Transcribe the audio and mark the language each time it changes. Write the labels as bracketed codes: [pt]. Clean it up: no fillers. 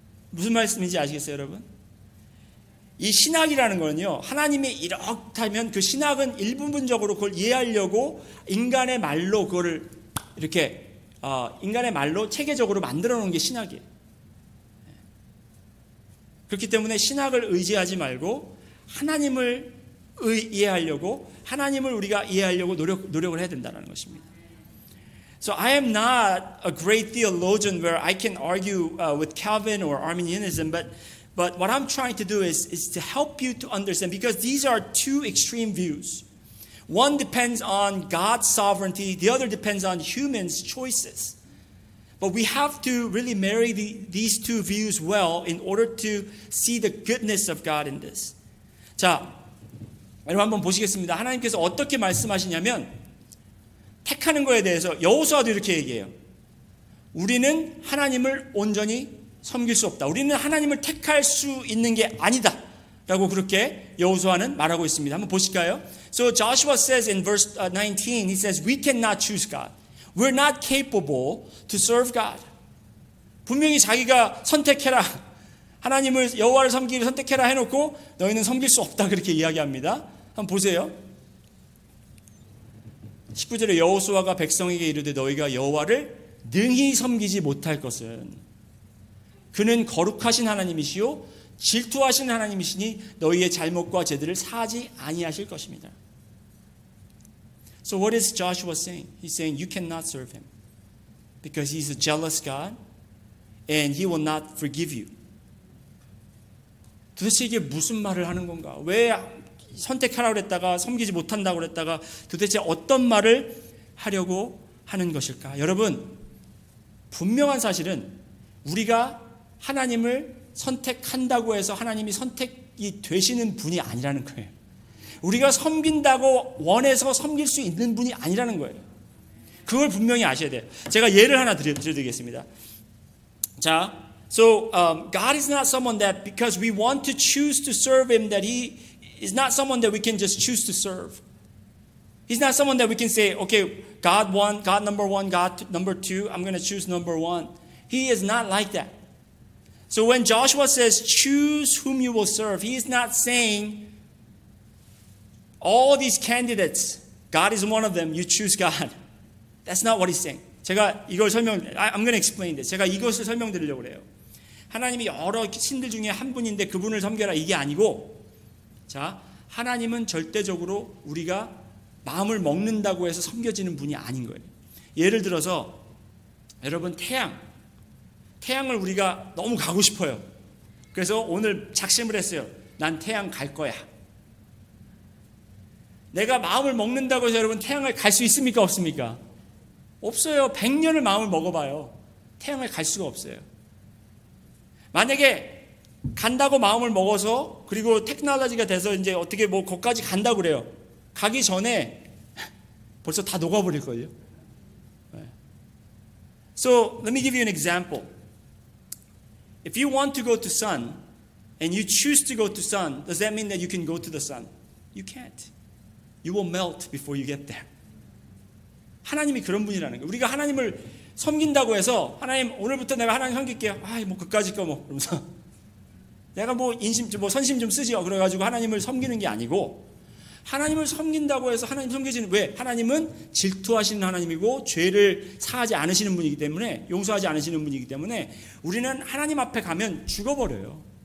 [ko] 무슨 말씀인지 아시겠어요, 여러분? 이 신학이라는 거는요, 하나님이 이렇다면 그 신학은 일부분적으로 그걸 이해하려고 인간의 말로 그거를 이렇게 인간의 말로 체계적으로 만들어 놓은 게 신학이에요. 그렇기 때문에 신학을 의지하지 말고 하나님을 이해하려고, 하나님을 우리가 이해하려고 노력을 해야 된다는 것입니다. [en] So I am not a great theologian where I can argue with Calvin or Arminianism, but what I'm trying to do is to help you to understand, because these are two extreme views. One depends on God's sovereignty. The other depends on humans' choices. But we have to really marry these two views well in order to see the goodness of God in this. [ko] 자, 여러분 한번 보시겠습니다. 하나님께서 어떻게 말씀하시냐면 택하는 거에 대해서 여호수아도 이렇게 얘기해요. 우리는 하나님을 온전히 섬길 수 없다. 우리는 하나님을 택할 수 있는 게 아니다. 라고 그렇게 여호수아는 말하고 있습니다. 한번 보실까요? [en] So Joshua says in verse 19, he says, we cannot choose God. We're not capable to serve God. [ko] 분명히 자기가 선택해라. 하나님을 여호와를 섬기기를 선택해라 해놓고 너희는 섬길 수 없다. 그렇게 이야기합니다. 한번 보세요. 19절에 여호수아가 백성에게 이르되 너희가 여호와를 능히 섬기지 못할 것은 그는 거룩하신 하나님이시요 질투하신 하나님이시니 너희의 잘못과 죄들을 사하지 아니하실 것입니다. [en] So what is Joshua saying? He's saying you cannot serve him because he's a jealous God and he will not forgive you. [ko] 도대체 이게 무슨 말을 하는 건가? 왜 선택하라고 그랬다가 섬기지 못한다고 그랬다가 도대체 어떤 말을 하려고 하는 것일까? 여러분, 분명한 사실은 우리가 하나님을 선택한다고 해서 하나님이 선택이 되시는 분이 아니라는 거예요. 우리가 섬긴다고 원해서 섬길 수 있는 분이 아니라는 거예요. 그걸 분명히 아셔야 돼요. 제가 예를 하나 드리겠습니다. [en] 자, so God is not someone that because we want to choose to serve Him that He is not someone that we can just choose to serve. He's not someone that we can say, okay, God one, God number one, God number two, I'm going to choose number one. He is not like that. So when Joshua says, choose whom you will serve, he is not saying, all these candidates, God is one of them, you choose God. That's not what he's saying. [ko] 제가 이걸 [en] I'm going to explain this. [ko] 제가 이것을 설명드리려고 그래요. 하나님이 여러 신들 중에 한 분인데 그분을 섬겨라 이게 아니고, 자, 하나님은 절대적으로 우리가 마음을 먹는다고 해서 섬겨지는 분이 아닌 거예요. 예를 들어서 여러분 태양을 우리가 너무 가고 싶어요. 그래서 오늘 작심을 했어요. 난 태양 갈 거야. 내가 마음을 먹는다고 해서 여러분 태양을 갈 수 있습니까? 없습니까? 없어요. 100년을 마음을 먹어봐요. 태양을 갈 수가 없어요. 만약에 간다고 마음을 먹어서 그리고 테크놀로지가 돼서 이제 어떻게 뭐 거기까지 간다고 그래요. 가기 전에 벌써 다 녹아버릴걸요. [en] So let me give you an example. If you want to go to sun and you choose to go to sun, does that mean that you can go to the sun? You can't. You will melt before you get there. [ko] 하나님이 그런 분이라는 거예요. 우리가 하나님을 섬긴다고 해서 하나님 오늘부터 내가 하나님 섬길게요. 뭐 그까짓 거 뭐 그러면서 내가 뭐 선심 좀 쓰지요. 그래가지고 하나님을 섬기는 게 아니고 하나님을 섬긴다고 해서 하나님 섬기지는 왜? 하나님은 질투하시는 하나님이고 죄를 사하지 않으시는 분이기 때문에 용서하지 않으시는 분이기 때문에 우리는 하나님 앞에 가면 죽어버려요.